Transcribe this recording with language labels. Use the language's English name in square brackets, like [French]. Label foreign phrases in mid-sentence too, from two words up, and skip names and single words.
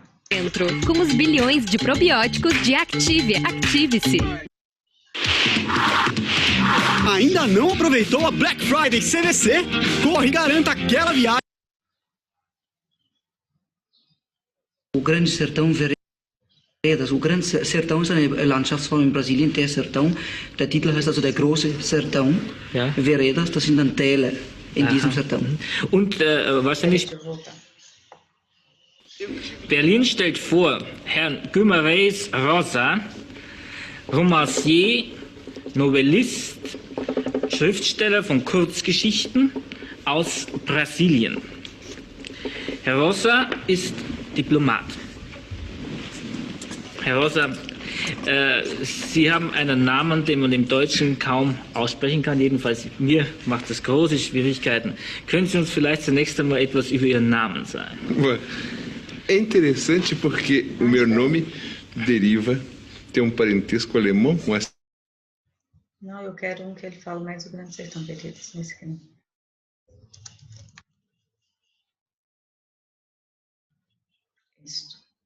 [Portuguese] Com os bilhões de probióticos de Activia. Active-se. Ainda não aproveitou a Black Friday CVC? Corre e garanta aquela viagem. O Grande Sertão Veredas. [German] O Grande Sertão ist eine Landschaftsform in Brasilien, der Sertão. Der Titel heißt also der große Sertão. Ja. Veredas, das sind dann Täler in diesem Sertão. Und wahrscheinlich Berlin stellt vor, Herrn Guimarães Rosa, Romancier, Novellist, Schriftsteller von Kurzgeschichten aus Brasilien. Herr Rosa ist Diplomat. Herr Rosa, Sie haben einen Namen, den man im Deutschen kaum aussprechen kann. Jedenfalls mir macht das große Schwierigkeiten. Können Sie uns vielleicht zunächst einmal etwas über Ihren Namen sagen? [Portuguese] É interessante porque o meu nome deriva, tem um parentesco alemão com essa. Não, eu quero um que ele fala mais do Grande Sertão Veredas nesse aqui. Isso.